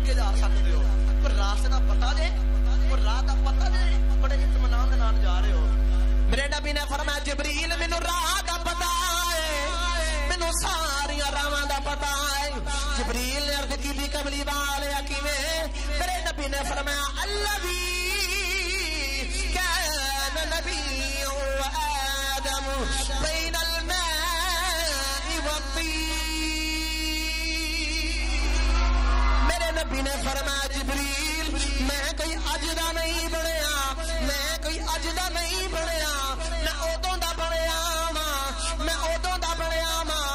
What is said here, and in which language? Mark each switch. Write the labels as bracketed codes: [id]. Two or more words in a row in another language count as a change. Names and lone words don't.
[pa] جا سکتے ہو، کوئی راستے کا پتہ جے، کوئی راہ کا پتہ جے، بڑے اطمینان کے نال جا رہے ہو. میرے نبی نے فرمایا جبریل مینوں راہ کا پتہ ہے, مینوں ساریاں راہاں دا پتہ ہے. جبریل نے عرض کی کملی والے کیویں? میرے نبی نے فرمایا [ar] الذي كان نبيا وآدم بين الماء والطين. [pa] میرے نبی نے فرمایا جبریل میں کوئی اج دا نہیں بنیا، میں کوئی اج دا نہیں بنیا، میں اودوں دا بنیا واں، میں اودوں دا بنیا واں.